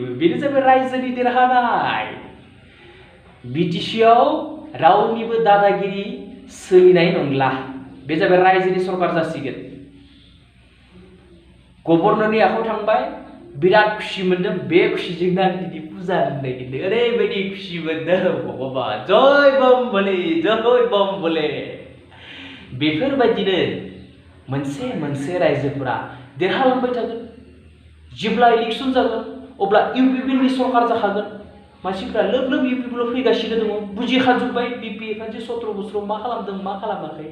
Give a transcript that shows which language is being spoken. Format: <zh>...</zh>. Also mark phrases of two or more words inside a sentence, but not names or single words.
<brx>बेनो जाबाय रायजोनि देरहानाय। बिटिसिआव रावनिबो दादागिरि सोलिनाय नंला। बे जाबाय रायजोनि सरकार जासिगोन। गभर्नरनि आखायाव थांबाय, बिराद खुसि मोनदों। बे खुसिजोंनो आं दिनै फुजा होनो नागिरदों। ओरैबायदि खुसि मोनदों भगबान।</brx> <hi>जय बम भले, जय बम भले।</hi> <brx>बेफोरबायदिनो मोनसे मोनसे रायजोफोरा देरहालांबाय थागोन। जेब्ला इलेक्सन जागोन अब्ला इउपिपिएलनि सरकार जाखागोन। मानसिफ्रा लोब लोब इउपिपिएल फैगासिनो दङ। बुजिखाजोब्बाय बिपिएफआ जे 17 बोसोराव मा खालामदों मा खालामाखै।</brx>